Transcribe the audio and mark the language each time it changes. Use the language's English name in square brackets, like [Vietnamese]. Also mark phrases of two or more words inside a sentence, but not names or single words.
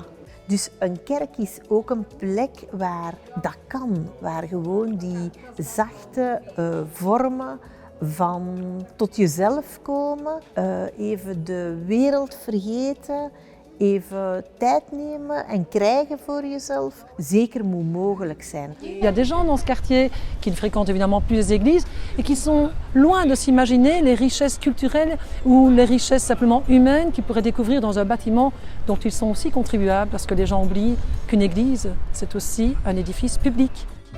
[Dutch] Dus een kerk is ook een plek waar dat kan, waar gewoon die zachte vormen van tot jezelf komen, even de wereld vergeten, even tijd nemen en krijgen voor jezelf, zeker moet mogelijk zijn. [French] Il y a des gens dans ce quartier qui ne fréquentent évidemment plus les églises et qui sont loin de s'imaginer les richesses culturelles ou les richesses simplement humaines qu'ils pourraient découvrir dans un bâtiment dont ils sont aussi contribuables, parce que les gens oublient qu'une église, c'est aussi un édifice public.